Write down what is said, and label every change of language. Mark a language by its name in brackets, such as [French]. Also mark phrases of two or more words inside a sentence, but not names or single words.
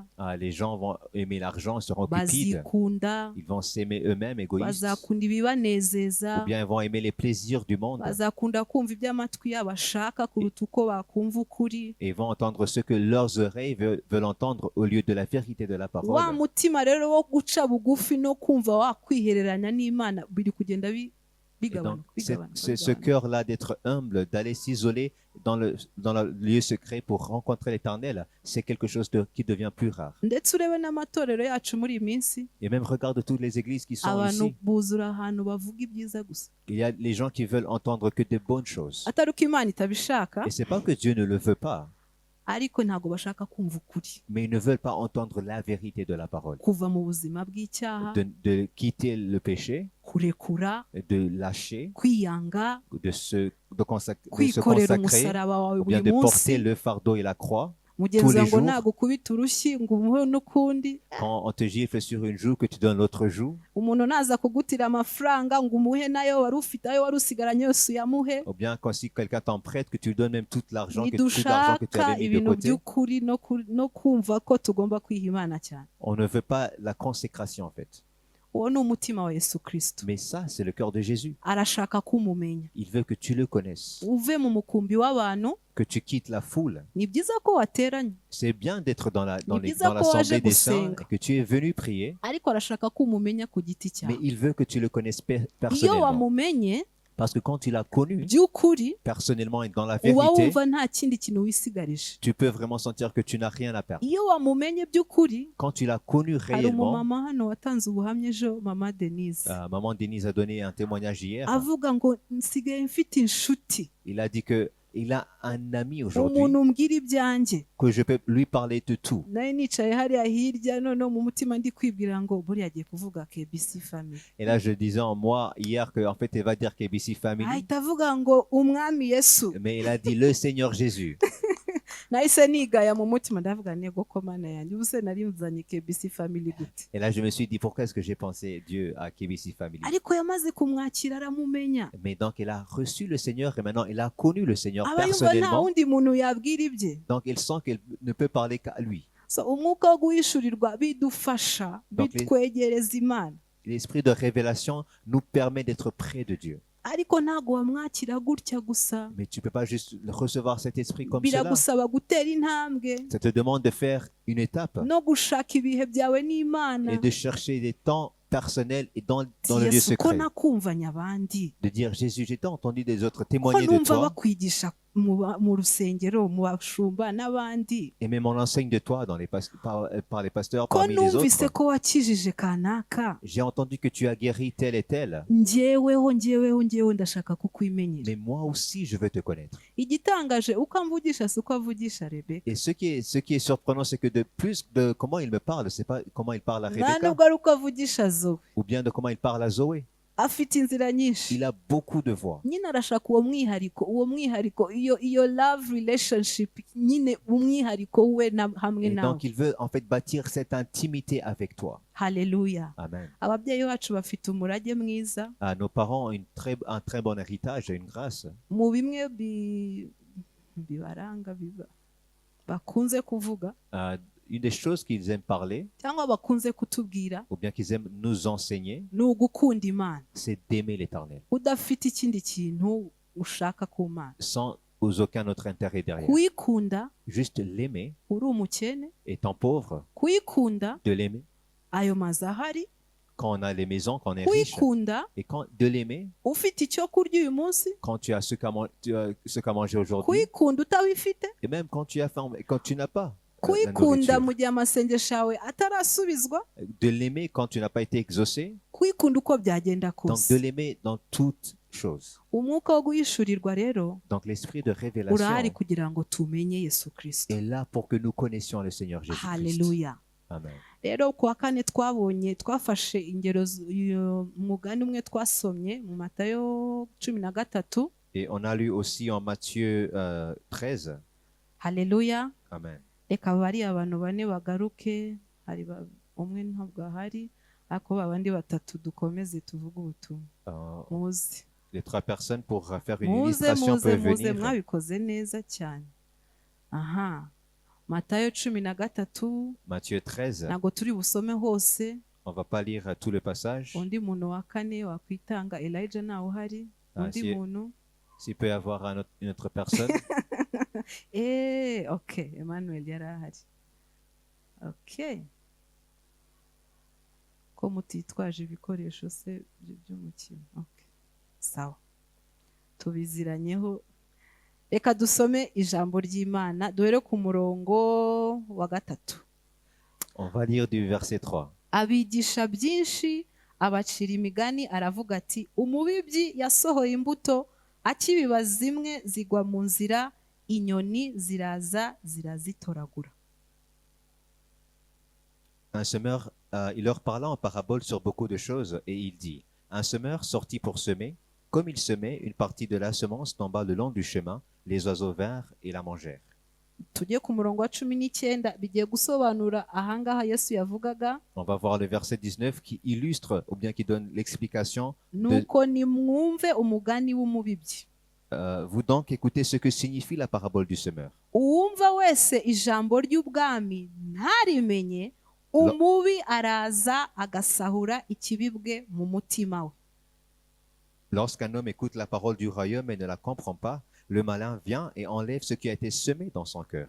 [French] Les gens vont aimer l'argent, seront cupides. [Kinyarwanda] bazikunda, [French] Ils vont s'aimer eux-mêmes, égoïstes. [Kinyarwanda] bazakunda ibibanezeza, [French] Ou bien ils vont aimer les plaisirs du monde. [Kinyarwanda] bazakunda kumva ibyo amatwi yabo ashaka kuruta uko bakumva ukuri. [French] Et vont entendre ce que leurs oreilles veulent entendre au lieu de la vérité de la [Kinyarwanda] wa [French] parole. [Kinyarwanda] mutima rero wo guca bugufi no kumva wakwihererana n'Imana biri kugenda [French] Et donc, ce cœur-là d'être humble, d'aller s'isoler dans le lieu secret pour rencontrer l'Éternel, c'est quelque chose qui devient plus rare. [Kinyarwanda] ndetse urebe n'amatorero yacu muri iyi minsi, [French] Et même regarde toutes les églises qui sont [Kinyarwanda] abantu [French] ici. [Kinyarwanda] buzura ahantu bavuga ibyiza gusa, [French] Il y a les gens qui veulent entendre que de bonnes choses. [Kinyarwanda] atari uko Imana itabishaka, [French] Et c'est pas que Dieu ne le veut pas, [Kinyarwanda] ariko ntabwo bashaka kumva ukuri, [French] mais ils ne veulent pas entendre la vérité de la parole. [Kinyarwanda] kuva mu buzima bw'icyaha, [French] De quitter le péché, [Kinyarwanda] kurekura, [French] de lâcher, [Kinyarwanda] kwiyanga, [French] de se consacrer, [Kinyarwanda] kwikorera umusaraba wawe [French] ou bien [Kinyarwanda] buri [French] de porter [Kinyarwanda] munsi. [French] le fardeau et la croix. [Kinyarwanda] mugenzi [French] tous les [Kinyarwanda] wawe ngo [French] jours. [Kinyarwanda] nagukubita urushyi ngo umuhe n'ukundi, [French] Quand on te gifle sur une joue, que tu donnes l'autre joue. [Kinyarwanda] umuntu naza kugutira amafaranga ngo umuhe nayo wari ufite, ayo wari usigaranye yose uyamuhe. [French] Ou bien quand si quelqu'un t'en prête, que tu lui donnes même tout l'argent que tu avais [Kinyarwanda] ntidushaka [French] mis de [Kinyarwanda] ibintu [French] côté. [Kinyarwanda] by'ukuri no kumva ko tugomba kwiha Imana cyane. [French] On ne veut pas la consécration en fait. [Kinyarwanda] uwo ni umutima wa Yesu Kristo. [French] Mais ça, c'est le cœur de Jésus. [Kinyarwanda] arashaka kumumenya, [French] Il veut que tu le connaisses, [Kinyarwanda] uve mu mukumbi w'abantu. [French] que tu quittes la foule. [Kinyarwanda] ni byiza ko wateranye, [French] C'est bien d'être dans [Kinyarwanda] byiza ko [French] l'assemblée [Kinyarwanda] waje [French] des saints [Kinyarwanda] gusenga, [French] et que tu es venu prier, [Kinyarwanda] ariko arashaka kumumenya ku giti [French] mais [Kinyarwanda] cyawe. [French] il veut que tu le connaisses [Kinyarwanda] iyo [French] personnellement. [Kinyarwanda] wamumenye [French] Parce que quand tu l'as connu [Kinyarwanda] by'ukuri, [French] personnellement et dans la [Kinyarwanda] uba [French] vérité, [Kinyarwanda] wumva nta kindi kintu wisigarije. [French] tu peux vraiment sentir que tu n'as rien à perdre. [Kinyarwanda] iyo wamumenye by'ukuri, [French] Quand tu l'as connu [Kinyarwanda] hari [French] réellement, [Kinyarwanda] umumama hano watanze ubuhamya ejo, mama Denise, [French] Maman Denise a donné un témoignage hier. [Kinyarwanda] avuga ngo nsigaye mfite inshuti, [French] Il a dit que il a un ami aujourd'hui, [Kinyarwanda] umuntu umbwira ibyanjye. [French] que je peux lui parler de tout. [Kinyarwanda] nawe nicaye hariya hirya, noneho mu mutima ndi kwibwira ngo buriya agiye kuvuga KBC family, [French] Et là, je disais en moi hier qu'en fait, elle va dire KBC Family. [Kinyarwanda] ahita avuga ngo umwami Yesu. [French] Mais il a dit le Seigneur Jésus. [Kinyarwanda] nahise nigaya mu mutima, ndavuga nego ko mana yanjye, ubuse nari nzanye KBC family gute? [French] Et là, je me suis dit, pourquoi est-ce que j'ai pensé Dieu à KBC Family? [Kinyarwanda] ariko yamaze kumwakira aramumenya, [French] Mais donc, il a reçu le Seigneur et maintenant, il a connu le Seigneur [Kinyarwanda] aba yumva nta [French] personnellement. [Kinyarwanda] wundi muntu yabwira ibye. [French] Donc, il sent qu'il ne peut parler qu'à lui. [Kinyarwanda] So, umwuka wo guhishurirwa bidufasha, [French] Donc, [Kinyarwanda] bitwegereza Imana, [French] L'esprit de révélation nous permet d'être près de Dieu. [Kinyarwanda] ariko ntabwo wamwakira gutya gusa, [French] Mais tu ne peux pas juste recevoir cet esprit comme cela. [Kinyarwanda] biragusaba gutera intambwe [French] Ça te demande de faire une étape [Kinyarwanda] no gushaka ibihe byawe n'Imana. [French] et de chercher des temps personnels et dans le lieu [Kinyarwanda] Yesu, ko [French] secret. [Kinyarwanda] nakumvanye abandi, [French] De dire, Jésus, j'ai tant entendu des autres [Kinyarwanda] ko [French] témoigner de [Kinyarwanda] numva [French] toi [Kinyarwanda] bakwigisha mu rusengero, mu bashumba n'abandi, [French] et même on enseigne de toi par les pasteurs [Kinyarwanda] ko [French] parmi les [Kinyarwanda] numvise [French] autres. [Kinyarwanda] ko wakijije kanaka. [French] J'ai entendu que tu as guéri tel et tel, [Kinyarwanda] njyeweho ndashaka kukwimenyera. [French] mais moi aussi je veux te connaître. [Kinyarwanda] igitangaje uko amvugisha si uko avugisha Rebeka, [French] Et ce qui est surprenant, c'est que de plus de comment il me parle, c'est pas comment il parle à [Kinyarwanda] nta [French] Rebecca [Kinyarwanda] nubwo ari uko avugisha Zoe. [French] ou bien de comment il parle à Zoé. [Kinyarwanda] afite inzira nyinshi, [French] Il a beaucoup de voix. [Kinyarwanda] nyine arashaka uwo mwihariko, iyo [English] love relationship, [Kinyarwanda] nyine umwihariko we hamwe [French] Et [Kinyarwanda] nawe. [French] donc il veut en fait bâtir cette intimité avec toi. [Kinyarwanda] Haleluya. [French] Amen. [Kinyarwanda] ababyeyi bacu bafite umurage mwiza, [French] Nos parents ont un très bon héritage, une grâce. [Kinyarwanda] mu bimwe bibaranga bakunze kuvuga, [French] une des choses qu'ils aiment parler, [Kinyarwanda] cyangwa bakunze kutubwira [French] ou bien qu'ils aiment nous enseigner, [Kinyarwanda] ni ugukunda Imana [French] c'est d'aimer l'Éternel, [Kinyarwanda] udafite ikindi kintu ushaka ku Mana. [French] sans aucun autre intérêt derrière. [Kinyarwanda] Kuyikunda [French] Juste l'aimer, [Kinyarwanda] uri umukene, [French] étant pauvre, [Kinyarwanda] kuyikunda [French] de l'aimer. [Kinyarwanda] ayo mazu ahari, [French] Quand on a les maisons, quand on est riche, [Kinyarwanda] kuyikunda [French] et de l'aimer, [Kinyarwanda] ufite icyo kurya uyu munsi, [French] quand tu as ce qu'à manger aujourd'hui, [Kinyarwanda] kuyikunda utabifite, [French] et même quand tu as faim, quand tu n'as pas la [Kinyarwanda] kuyikunda [French] nourriture. [Kinyarwanda] mu gihe amasengesho yawe atarasubizwa, [French] De l'aimer quand tu n'as pas été exaucé, [Kinyarwanda] kuyikunda uko byagenda [French] donc de [Kinyarwanda] kose. [French] l'aimer dans toutes choses. [Kinyarwanda] Umwuka wo guhishurirwa rero [French] Donc l'esprit de [Kinyarwanda] urahari [French] révélation [Kinyarwanda] kugira ngo tumenye Yesu Kristo. [French] est là pour que nous connaissions le Seigneur Jésus-Christ. [Kinyarwanda] Haleluya. [French] Amen. [Kinyarwanda] Rero ku wa kane twafashe ingero umugani umwe twasomye mu Matayo 13. [French] Et on a lu aussi en Matthieu 13. [Kinyarwanda] Haleluya. [French] Amen. [Kinyarwanda] Reka bari abantu bane bagaruke, hari umwe ntabwo ahari, ariko babandi batatu dukomeze tuvuge ubutumwa. Muze. [French] Les 3 personnes pour faire une [Kinyarwanda] Muze [French] illustration peuvent venir. [Kinyarwanda] mwabikoze neza cyane. Aha. Matayo 13. [French] Matthieu 13. [Kinyarwanda] Ntabwo turi busome hose. [French] On va pas lire tout le passage. [Kinyarwanda] Undi muntu wa kane wakwitanga, Elijah nawe uhari. Undi muntu. [French] S'il peut y avoir une autre personne. [Kinyarwanda] Okay, Emmanuel yari ahari. Okay. Ko mutitwaje ibikoresho se by'umukino. Okay. Sawa. Tubiziranyeho. Reka dusome ijambo ry'Imana, duhere ku murongo wa 3. [French] On va lire du verset 3. [Kinyarwanda] Abigisha byinshi, abacira imigani, aravuga ati, umubibyi yasohoye imbuto, akibiba zimwe zigwa mu nzira, inyoni ziraza zirazitoragura. [French] Un semeur, il leur parla en parabole sur beaucoup de choses, et il dit, un semeur sortit pour semer. Comme il semait, une partie de la semence tomba le long du chemin, les oiseaux vinrent et la mangèrent. [Kinyarwanda] Tujye ku murongo wa 19 bigiye gusobanura ahangaha Yesu yavugaga. [French] On va voir le verset 19 qui illustre ou bien qui donne l'explication. [Kinyarwanda] Nuko nimwumve umugani w'umubibyi. [French] Vous donc écoutez ce que signifie la parabole du semeur. [Kinyarwanda] Uwumva wese ijambo ry'ubwami ntarimenye, umubi araza agasahura ikibibwe mu mutima we. [French] Lorsqu'un homme écoute la parole du royaume et ne la comprend pas, le malin vient et enlève ce qui a été semé dans son cœur.